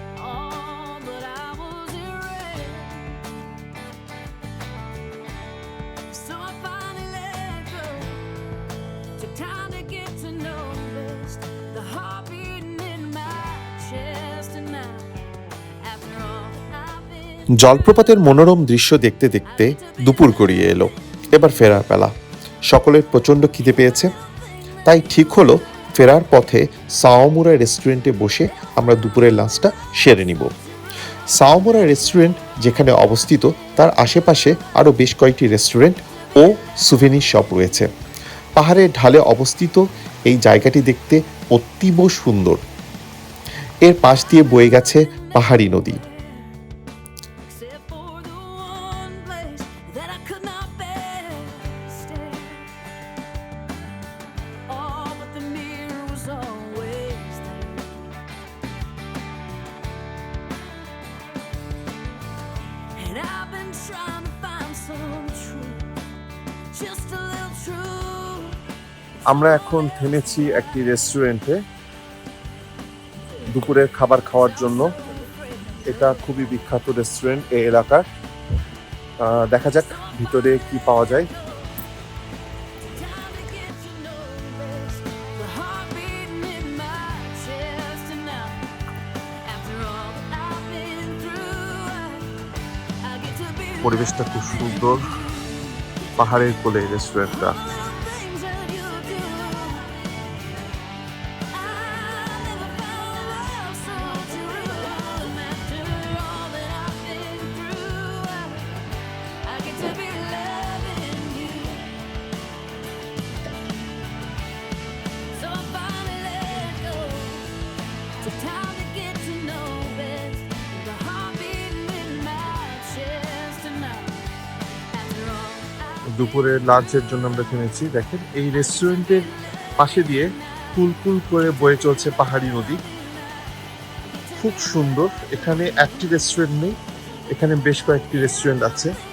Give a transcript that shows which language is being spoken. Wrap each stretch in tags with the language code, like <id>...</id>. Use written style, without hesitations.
<en>Oh, but I wasn't ready. So I finally let go. Took time to get to know best the heart beating in my chest and now. After all I've been</en> <bn>জলপ্রপাতের মনোরম দৃশ্য দেখতে দেখতে দুপুর গড়িয়ে এলো। এবার ফেরার পালা। সকলের প্রচণ্ড খিদে পেয়েছে, তাই ঠিক হলো ফেরার পথে সাওমুরা রেস্টুরেন্টে বসে আমরা দুপুরের লাঞ্চটা সেরে নিব। সাওমুরা রেস্টুরেন্ট যেখানে অবস্থিত তার আশেপাশে আরও বেশ কয়েকটি রেস্টুরেন্ট ও সুভেনির শপ রয়েছে। পাহাড়ের ঢালে অবস্থিত এই জায়গাটি দেখতে অতীব সুন্দর। এর পাশ দিয়ে বয়ে গেছে পাহাড়ি নদী।</bn> <en>except for the one place that I could not bear to stay. Oh, but the mirror was always there. And I've been trying to find some truth, just a little truth.</en> <bn>আমরা এখন থেমেছি একটি রেস্টুরেন্টে দুপুরের খাবার খাওয়ার জন্য। এটা খুবই বিখ্যাত রেস্টুরেন্ট এই এলাকার। দেখা যাক ভিতরে কি পাওয়া যায়।</bn> <en>Time to get to know best the heart beating in my chest and now. After all that I've been through, I get to be</en> <bn>পরিবেশটা খুব সুন্দর, পাহাড়ের কোলে রেস্টুরেন্টটা।</bn> <en>things that you do. I never found love so true. After all that I've been through, I get to be loving you. So I finally let go. Took time to get to know best the heart beating in my chest and now. After all I've</en> <bn>দুপুরের লাঞ্চের জন্য আমরা থেমেছি। দেখেন এই রেস্টুরেন্টের পাশে দিয়ে কুলকুল করে বয়ে চলছে পাহাড়ি নদী। খুব সুন্দর। এখানে একটি রেস্টুরেন্ট নেই, এখানে বেশ কয়েকটি রেস্টুরেন্ট আছে।</bn>